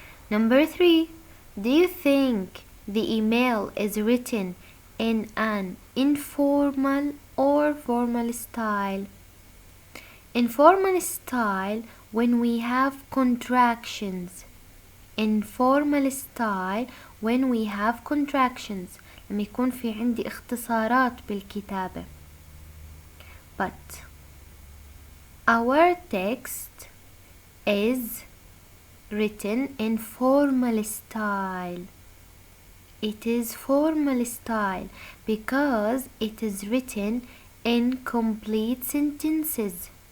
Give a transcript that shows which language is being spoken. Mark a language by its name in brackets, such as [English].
[English] Number 3. Do you think the email is written in an informal or formal style? Informal style when we have contractions. Informal style when we have contractions. [Arabic] لما يكون في عندي اختصارات بالكتابة. [English] But our text is written in formal style. It is formal style because it is written in complete sentences.